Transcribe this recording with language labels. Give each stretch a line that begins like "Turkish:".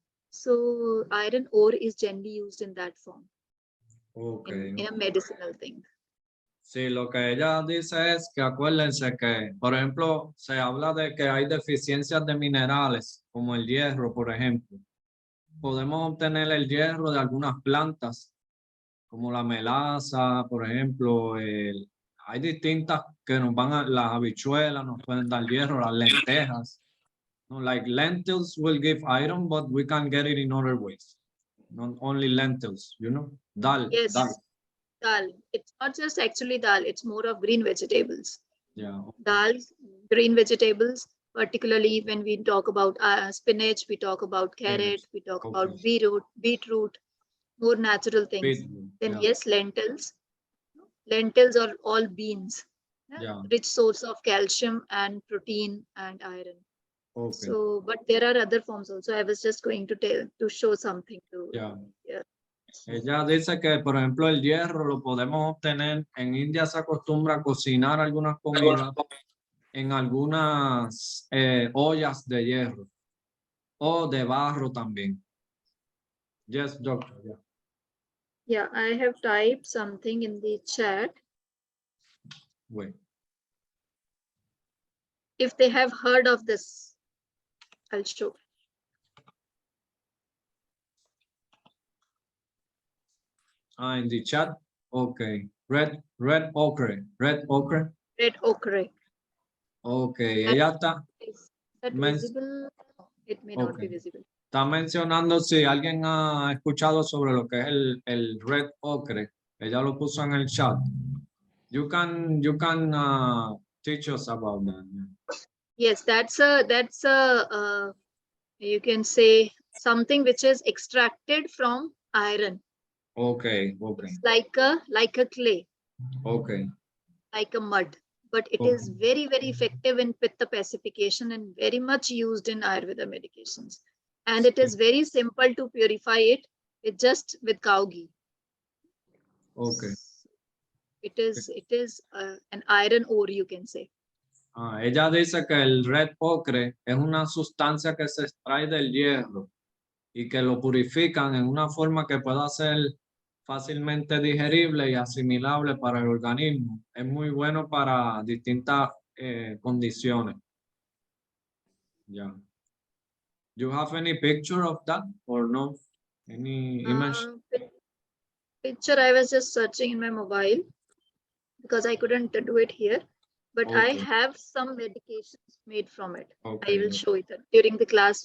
English: So iron ore is generally used in that form. Okay. In a medicinal thing.
Spanish: Sí, lo que ella dice es que acuérdense que, por ejemplo, se habla de que hay deficiencias de minerales, como el hierro, por ejemplo. Podemos obtener el hierro de algunas plantas, como la melaza, por ejemplo. Hay distintas que nos van a, las habichuelas nos pueden dar hierro, las lentejas.
English: No, like lentils will give iron, but we can get it in other ways. Not only lentils, Dal. Yes. Dal. Dal. It's not just actually dal, it's more of green vegetables. Yeah. Dal, green vegetables, particularly when we talk about spinach, we talk about carrot, we talk about beetroot, more natural things. Then yes, lentils. Lentils are all beans. Yeah. Rich source of calcium and protein and iron. Okay. So, but there are other forms also. I was just going to show something to. Yeah.
Spanish: Ella dice que, por ejemplo, el hierro lo podemos obtener. En India se acostumbra a cocinar algunas comidas en algunas ollas de hierro o de barro también.
English: Yes, doctor. Yeah. Yeah, I have typed something in the chat. Wait. If they have heard of this, I'll show. In the chat. Okay. Red ochre. Red ochre. Red ochre.
Spanish: Okay. Ella está.
English: Is that visible? It may not be visible.
Spanish: Está mencionando si alguien ha escuchado sobre lo que es el red ochre. Ella lo puso en el chat.
English: You can teach us about that. Yes, that's a you can say something which is extracted from iron. Okay. It's like a clay. Okay. Like a mud, but it is very, very effective in pitta pacification and very much used in Ayurveda medications. And it is very simple to purify it. It's just with cow ghee. Okay. It is an iron ore, you can say.
Spanish: Ella dice que el red ocre es una sustancia que se extrae del hierro y que lo purifican en una forma que pueda ser fácilmente digerible y asimilable para el organismo. Es muy bueno para distintas condiciones.
English: Yeah. You have any picture of that or no? Any image? Picture I was just searching in my mobile because I couldn't do it here. But I Okay. have some medications made from it. Okay. I will show it during the class.